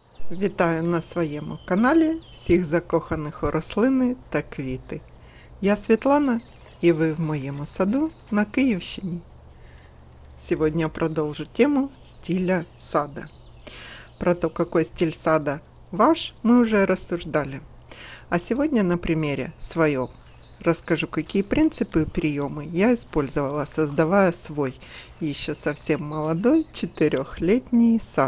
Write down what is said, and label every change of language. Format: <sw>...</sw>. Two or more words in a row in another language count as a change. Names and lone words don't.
<uk>Вітаю на своєму каналі всіх закоханих у рослини та квіти. Я Світлана, і ви в моєму саду на Київщині.</uk> <ru>Сегодня я продолжу тему стиля сада. Про то, какой стиль сада ваш, мы уже рассуждали. А сегодня на примере своем расскажу, какие принципы и приемы я использовала, создавая свой еще совсем молодой 4-летний сад.</ru>